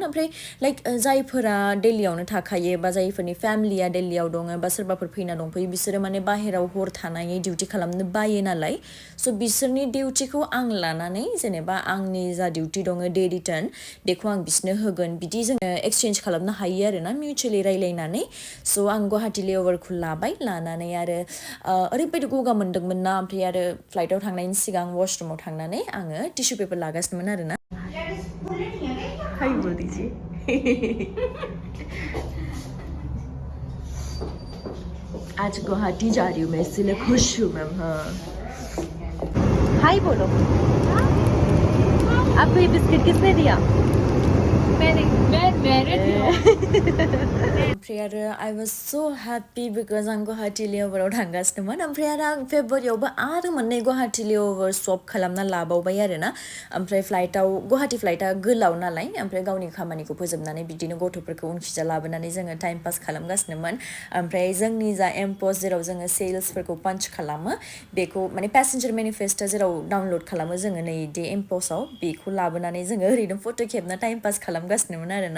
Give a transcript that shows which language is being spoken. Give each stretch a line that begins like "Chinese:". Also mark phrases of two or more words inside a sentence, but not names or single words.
Bodo: ओमफ्राय लाइक जायफोरा दिल्लीयावनो थाखायो बा जायफोरनि फेमिलिया दिल्लीयाव दङ बा सोरबाफोर फैना दंफैयो बिसोरो माने बाहेराव हर थानानै डिउटि खालामनो बायो नालाय स' बिसोरनि डिउटिखौ आं लानानै जेनेबा आंनि जा डिउटि दङ
English: day return
Bodo: बेखौ आं बिसोरनो होगोन बिदि जोङो एक्सचेन्ज खालामनो हायो आरोना मिउचुवेलि रायलायनानै। स' आं गुवाहाटी लेअभारखौ लाबाय लानानै आरो ओरैबायदि गगा मोनदोंमोन ना ओमफ्राय आरो फ्लाइटआव थांनायनि सिगां वाशरुमाव थांनानै आङो
English: tissue paper
Bodo: लागासिनोमोन आरोना।
Hindi: हाय बोल दीजिए आज गुवाहाटी जा रही हूँ मैं इसलिए खुश हूँ मैम। हाँ हाय बोलो। आपको ये बिस्किट किसने दिया?
Bodo: ओमफ्राय आरो
English: I was so happy because
Bodo: आं गुवाहाटी लेअभाराव थांगासिनोमोन। ओमफ्राय आरो आं फेब्रुवारियावबो आरो मोननै गुवाहाटी लेअभार स्वप खालामना लाबावबाय आरोना। ओमफ्राय फ्लाइटआव गुवाहाटी फ्लाइटआ गोलाव नालाय ओमफ्राय गावनि खामानिखौ फोजोबनानै बिदिनो गथ'फोरखौ उनखिजा लाबोनानै जोङो
English: time pass
Bodo: खालामगासिनोमोन। ओमफ्राय जोंनि जा एमपस्ट जेराव जोङो सेल्सफोरखौ पान्च खालामो बेखौ माने
English: passenger manifest
Bodo: जेराव डाउनलड खालामो जोङो नै दे एमपस्टआव बेखौ लाबोनानै जोङो ओरैनो फट' खेबना
English: time pass
Bodo: खालामगासिनोमोन आरोना।